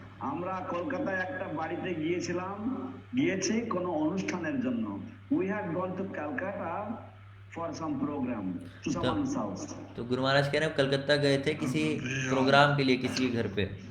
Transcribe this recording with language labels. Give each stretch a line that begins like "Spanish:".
Bangla: আমরা কলকাতায় একটা বাড়িতে গিয়েছি কোনো অনুষ্ঠানের জন্য।
English: We had gone to Calcutta for some program to someone's house.
Hindi: तो गुरु महाराज कह रहे हैं कलकत्ता गए थे किसी प्रोग्राम के लिए किसी के घर पे।